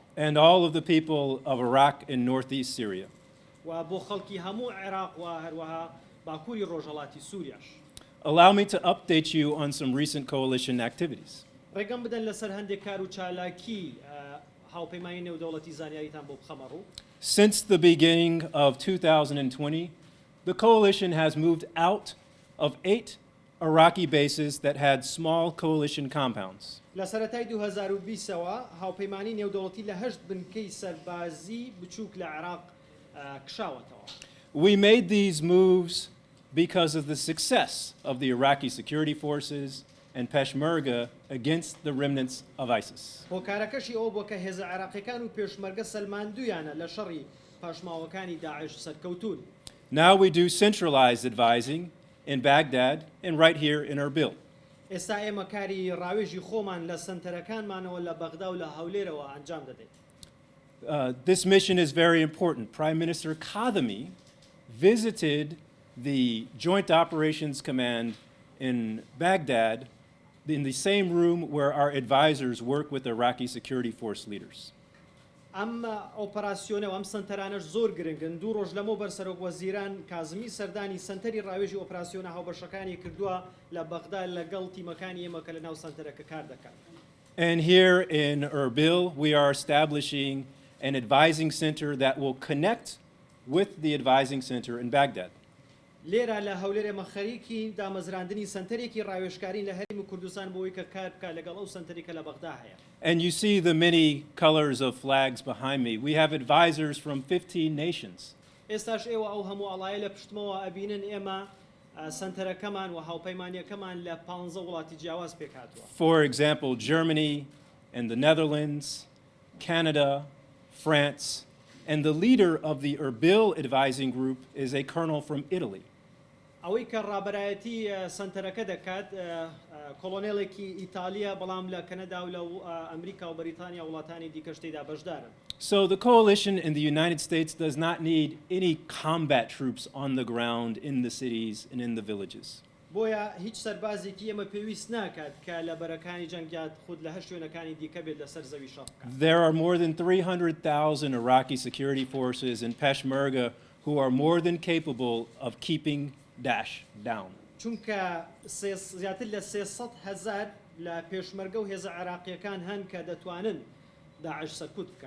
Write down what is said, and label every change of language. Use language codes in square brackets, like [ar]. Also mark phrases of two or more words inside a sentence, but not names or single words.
[en] And all of the people of Iraq and northeast Syria. [ckb] و بۆ خەڵکی هەموو عێراق و هەروەها باکووری ڕۆژهەڵاتی سووریاش. [en] Allow me to update you on some recent coalition activities. [ckb] ڕێگەم بدەن لەسەر هەندێک کار و چالاکی هاوپەیمانی نێودەوڵەتی زانیاریتان بۆ بخەمە ڕوو. [en] Since the beginning of 2020, the coalition has moved out of 8 Iraqi bases that had small coalition compounds. [ckb] لە سەرەتای 2020ەوە هاوپەیمانی نێودەوڵەتی لە 8 بنکەی سەربازی بچووک لە عێراق کشاوەتەوە. [en] We made these moves because of the success of the Iraqi security forces and Peshmerga against the remnants of ISIS. [ckb] هۆکارەکەشی ئەوە بووە کە هێزە عێراقیەکان و پێشمەرگە سەلماندوویانە لە شەڕی پاشماوەکانی داعش سەرکەوتون. [en] Now we do centralized advising in Baghdad and right here in Erbil. [ckb] ئێستا ئێمە کاری ڕاوێژی خۆمان لە سنتەرەکانمانەوە لە بەغدا و لە هەولێرەوە ئەنجام دەدەین. [en] This mission is very important. Prime Minister Kadhimi visited the Joint Operations Command in Baghdad in the same room where our advisors work with Iraqi security force leaders. [ckb] ئەم ئۆپەراسیۆنە و ئەم سنتەرانەش زۆر گرنگن. دوو ڕۆژ لەمەوە بەرسەرۆک وەزیران کازمی سەردانی سنتەری ڕاوێژی ئۆپەراسیۆنە هاوبەشەکانی کردووە لە بەغدا لەگەڵ تیمەکانی ئێمە کە لە ناو سنتەرەکە کار دەکەن. [en] And here in Erbil, we are establishing an advising center that will connect with the advising center in Baghdad. [ckb] لێرە لە هەولێرە ئێمە خەریکی دامەزراندنی سنتەرێکی ڕاوێژکارین لە هەرێمی کوردستان بۆ ئەوەی کە کار بکات لەگەڵ ئەو سنتەری کە لە بەغدا هەیە. [en] And you see the many colors of flags behind me. We have advisors from 15 nations. [ckb] ئێستاش ئێوە ئەو هەموو ئەڵایە لە پشتمەوە ئەبینن ئێمە سنتەرەکەمان و هاوپەیمانیەکەمان لە 15 وڵاتی جیاواز پێکهاتووە. [en] For example, Germany and the Netherlands, Canada, France, and the leader of the Erbil advising group is a colonel from Italy. [ckb] ئەوەی کە ڕابەرایەتی سنتەرەکە دەکات کۆلۆنێڵێکی ئیتالیا بەڵام لە کەنەدا و لە ئەمریکا و بەریتانیا وڵاتانی دیکەش تێدا بەشدارن. [en] So the coalition in the United States does not need any combat troops on the ground in the cities and in the villages. [ckb] بۆیە هیچ سەربازێکی ئێمە پێویست ناکات کە لە بەرەکانی جەنگیات خود لە هەر شوێنەکانی دیکە بێت لەسەر زەوی شەڕ بکات. [en] There are more than 300,000 Iraqi security forces and Peshmerga who are more than capable of keeping Daesh down. [ckb] چونکە زیاتر لە 300,000 لە پێشمەرگە و هێزە عێراقیەکان هەن کە دەتوانن داعش سەرکوت بکات.